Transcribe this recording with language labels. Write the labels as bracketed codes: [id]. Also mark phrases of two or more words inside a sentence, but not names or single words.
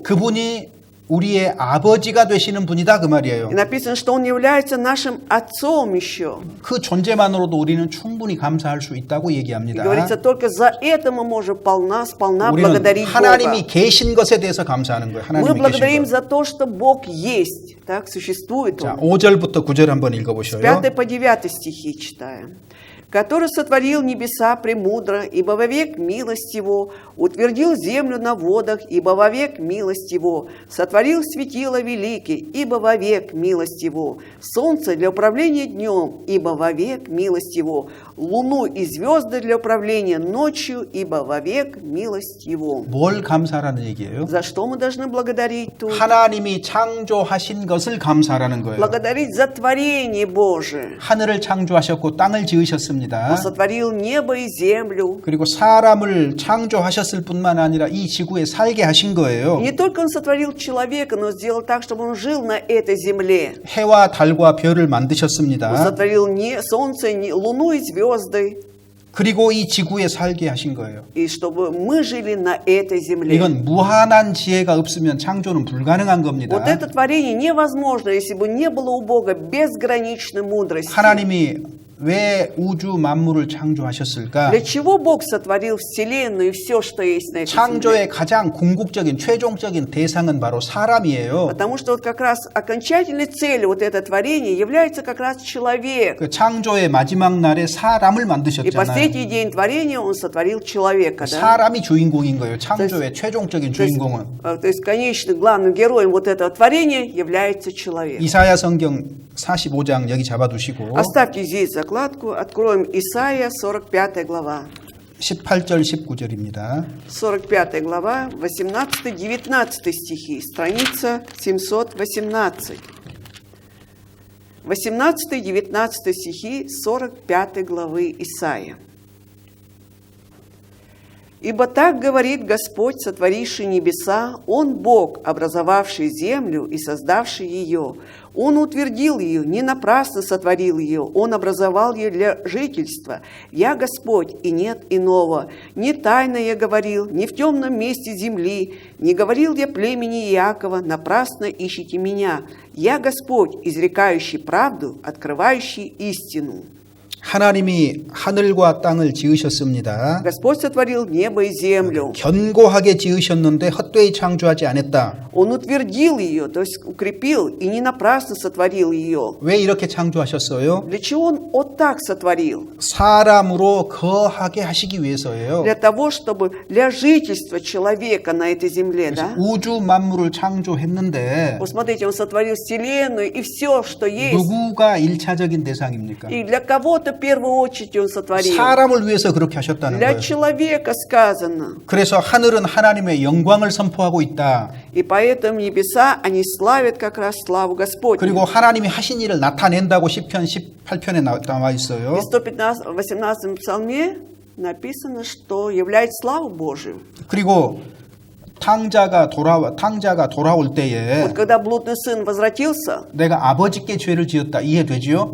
[ko] 그분이 우리의 아버지가 되시는 분이다 그 말이에요. [ru] И написано, что Он является нашим Отцом еще. [ko] 그 존재만으로도 우리는 충분히 감사할 수 있다고 [ru] И [ko] 얘기합니다. [ru] говорится, только за это мы можем сполна [ko] 우리는 [ru] благодарить [ko] 하나님이 [ru] Бога. [ko] 계신 것에 대해서 감사하는 거예요. [ru] Мы [ko] 하나님이 계신 [ru] благодарим [ko] 것. [ru] за то, что Бог есть. Так, существует [ko] 자, [ru] Он. [ko] 5절부터 9절 한번 읽어보셔요. [ru] 5 по 9 стихи читаем. «Который сотворил небеса премудро, ибо вовек милость Его, Утвердил землю на водах, ибо вовек милость его. Сотворил светила великие, ибо вовек милость его. Солнце для управления днем, ибо вовек милость его. Луну и звезды для управления ночью, ибо вовек милость его. [ko] 뭘 감사하라는 얘기예요? [ru] За что мы должны благодарить тут? [ko] 하나님이 창조하신 것을 감사하라는 거예요. [ru] Благодарить за творение Божие. [ko] 하늘을 창조하셨고 땅을 지으셨습니다. [ru] Он сотворил небо и землю. [ko] 그리고 사람을 창조하셨을 뿐만 아니라 이 지구에 살게 하신 거예요. [ru] И не только Он сотворил человека, но сделал так, чтобы он жил на этой земле. [ko] 해와 달과 별을 [ru] Он [ko] 만드셨습니다. [ru] сотворил не солнце, не луну и звезды. [ko] 그리고 이 지구에 살게 하신 거예요. [ru] И чтобы мы жили на этой земле. [ko] 이건 무한한 지혜가 없으면 창조는 불가능한 겁니다. [ru] Вот это творение невозможно, если бы не было у Бога безграничной мудрости. [ko] 하나님이 왜 우주 만물을 창조하셨을까? [ru] Для чего Бог сотворил Вселенную и все, что есть на этой земле? [ko] 창조의 가장 궁극적인 최종적인 대상은 바로 사람이에요. [ru] Потому что вот как раз окончательной целью вот это творение является как раз человек. [ko] 그 창조의 마지막 날에 사람을 [ru] И [ko] 만드셨잖아요. [ru] последний день творения Он сотворил человека. Да? [ko] 사람이 주인공인 거예요. 창조의 최종적인 [ru] То есть, [ko] 주인공은. [ru] то есть конечным главным героем вот этого творения является человек. [ko] 이사야 성경 45장 여기 잡아두시고 [ru] Оставьте здесь закладку, откроем Исаия, 45 глава. [ko] 18절 19절입니다. [ru] 45 глава, 18-19 стихи, страница 718. 18-19 стихи 45 главы Исаия. «Ибо так говорит Господь, сотворивший небеса, Он Бог, образовавший землю и создавший ее. Он утвердил ее, не напрасно сотворил ее, Он образовал ее для жительства. Я Господь, и нет иного. Не тайно я говорил, не в темном месте земли, не говорил я племени Иакова, напрасно ищите меня. Я Господь, изрекающий правду, открывающий истину». [ko] 하나님이 하늘과 땅을 지으셨습니다. [ru] Господь сотворил небо и землю. [ko] 견고하게 지으셨는데 헛되이 창조하지 않았다. [ru] Он утвердил ее, то есть укрепил, и не напрасно сотворил ее. [ko] 왜 이렇게 창조하셨어요? [ru] Для чего Он вот так сотворил? [ko] 사람으로 거하게 하시기 위해서예요. [ru] Для того, чтобы для жительства человека на этой земле, да? [ko] 우주 만물을 창조했는데 [ru] Вот смотрите, Он сотворил Вселенную и все, что есть. [ko] 누구가 일차적인 대상입니까? [ru] И для кого-то в первую очередь Он сотворил. [ko] 사람을 위해서 그렇게 하셨다는 [ru] Для [ko] 거예요. [ru] человека сказано. [ko] 그래서 하늘은 하나님의 영광을 선포하고 있다. [ru] И поэтому небеса, они славят как раз славу Господню. [ko] 그리고 하나님이 하신 일을 나타낸다고 시편 18편에 나와 있어요. [ru] В 118 псалме написано, что является славу Божию. [ko] 그리고 탕자가 돌아올 때에 [ru] Вот когда блудный сын возвратился, [ko] 내가 아버지께 죄를 지었다 이해되지요?